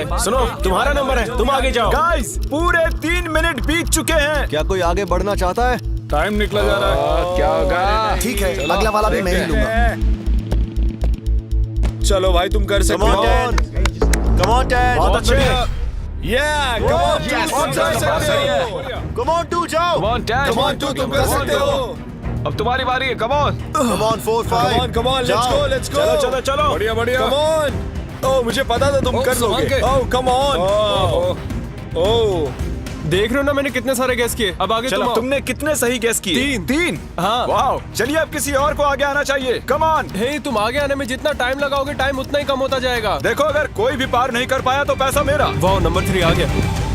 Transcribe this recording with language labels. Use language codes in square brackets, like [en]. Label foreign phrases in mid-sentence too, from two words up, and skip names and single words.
[hi] सुनो, तुम्हारा नंबर है, तुम आगे जाओ। गाइस, पूरे 3 मिनट बीत चुके हैं। क्या कोई आगे बढ़ना चाहता है? टाइम निकला जा रहा है। क्या होगा? ठीक है, अगला वाला भी मैं ही लूंगा। चलो भाई, तुम कर सकते हो। [en] Come on, Ted. [hi] बहुत अच्छे। [en] Come on, two, जाओ। Come on, Ted. Come on, [hi] तुम कर सकते हो। अब तुम्हारी बारी है। [en] Come on. Come on, 4, 5. Come on, let's go, let's go. [hi] चलो, चलो। बढ़िया, बढ़िया। [en] Come on. [hi] ओह, मुझे पता था तुम कर लोगे। ओह, [en] come on. ओह, [hi] देख रहे हो ना मैंने कितने सारे गैस किए। अब आगे चलो, तुमने कितने सही गैस किए? 3। हाँ। वाह, चलिए अब किसी और को आगे आना चाहिए। [en] Come on. [hi] हे, तुम आगे आने में जितना टाइम लगाओगे, टाइम उतना ही कम होता जाएगा। देखो, अगर कोई भी पार नहीं कर पाया तो पैसा मेरा। वाह, नंबर 3 आ गया।